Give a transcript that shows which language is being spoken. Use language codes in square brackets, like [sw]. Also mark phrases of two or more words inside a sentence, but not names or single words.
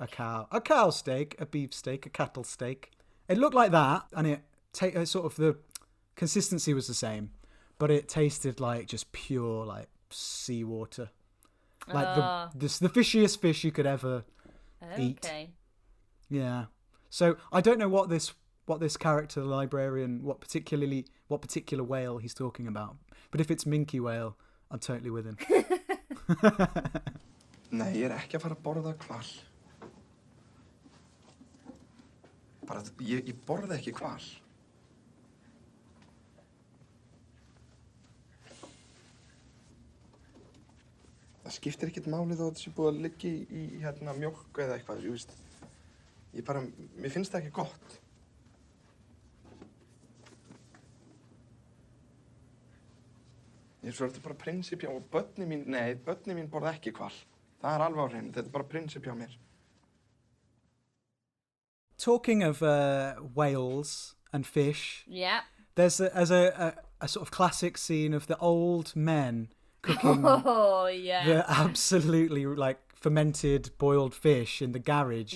[en] a cow steak, a beef steak, a cattle steak. It looked like that, and sort of the consistency was the same, but it tasted like just pure like seawater, like the fishiest fish you could ever eat. Okay. Yeah. So I don't know what this character, the librarian, what particular whale he's talking about. But if it's minke whale, I'm totally with him. [is] Nei, ég ekki að fara að borða hval. Bara, ég borða ekki hval. Það skiptir ekkert máli þó að þetta sé búið að liggja í mjólk eða eitthvað, þú veist. Mér finnst það ekki gott. Ég svo þetta bara prinsip hjá, og börnin mín borða ekki hval. Það alveg á hreinu, þetta bara prinsip hjá mér. [en] Talking of whales and fish, yeah, there's a sort of classic scene of the old men cooking the absolutely like fermented boiled fish in the garage.